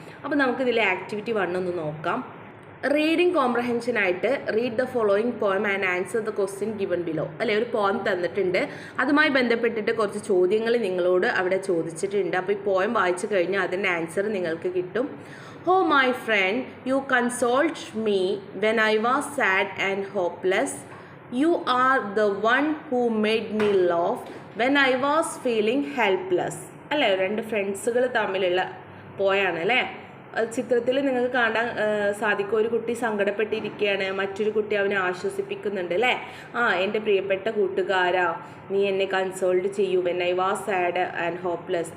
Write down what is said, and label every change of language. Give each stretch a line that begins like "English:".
Malayalam: അപ്പോൾ നമുക്കിതിലെ ആക്ടിവിറ്റി 1 ഒന്ന് നോക്കാം.
English: Reading കോംപ്രഹെൻഷനായിട്ട് read the following poem and answer the question given below.
Malayalam: അല്ലെ, ഒരു പോയം തന്നിട്ടുണ്ട്, അതുമായി ബന്ധപ്പെട്ടിട്ട് കുറച്ച് ചോദ്യങ്ങൾ നിങ്ങളോട് അവിടെ ചോദിച്ചിട്ടുണ്ട്. അപ്പോൾ ഈ പോയം വായിച്ചു കഴിഞ്ഞാൽ അതിൻ്റെ ആൻസർ നിങ്ങൾക്ക് കിട്ടും.
English: Oh my friend, you consoled me when I was sad and hopeless. You are the one who made me laugh when I was feeling helpless.
Malayalam: അല്ലേ, 2 ഫ്രണ്ട്സുകൾ തമ്മിലുള്ള പോയാണ് അല്ലേ. ചിത്രത്തിൽ നിങ്ങൾക്ക് കാണാൻ സാധിക്കും, ഒരു കുട്ടി സങ്കടപ്പെട്ടിരിക്കുകയാണ്, മറ്റൊരു കുട്ടി അവനെ ആശ്വസിപ്പിക്കുന്നുണ്ട് അല്ലേ. എൻ്റെ പ്രിയപ്പെട്ട കൂട്ടുകാരാ, നീ എന്നെ കൺസോൾഡ് ചെയ്യൂ
English: When I was sad and hopeless.